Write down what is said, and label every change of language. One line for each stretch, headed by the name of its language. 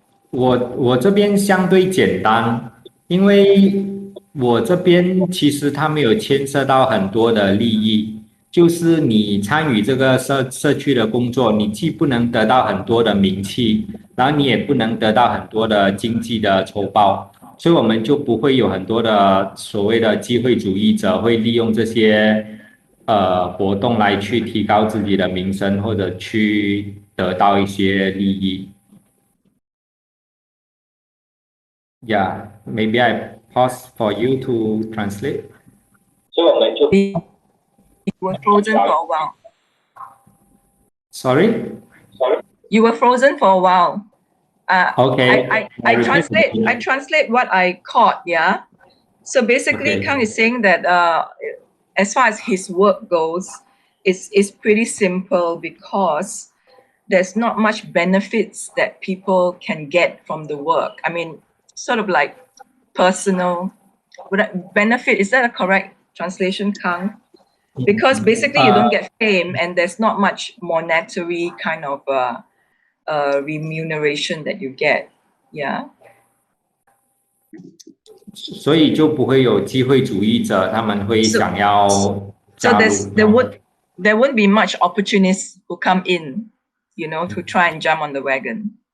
Chinese: 我这边相对简单，因为我这边其实它没有牵涉到很多的利益，就是你参与这个社区的工作，你既不能得到很多的名气，然后你也不能得到很多的经济的酬报，所以我们就不会有很多的所谓的机会主义者会利用这些活动来去提高自己的名声，或者去得到一些利益。
English: Yeah, maybe I pause for you to translate.
Chinese: 所以我们就
English: You were frozen for a while. Sorry? You were frozen for a while. Okay. I translate what I caught, yeah. So basically, Okay. Kang is saying that as far as his work goes, it's pretty simple because there's not much benefits that people can get from the work. I mean, sort of like personal benefit. Is that a correct translation, Kang? Because basically you don't get fame and there's not much monetary kind of remuneration that you get. Yeah.
Chinese: 所以就不会有机会主义者，他们会想要
English: So
Chinese: 加入。
English: there won't be much opportunists who come in, you know, to try and jump on the wagon.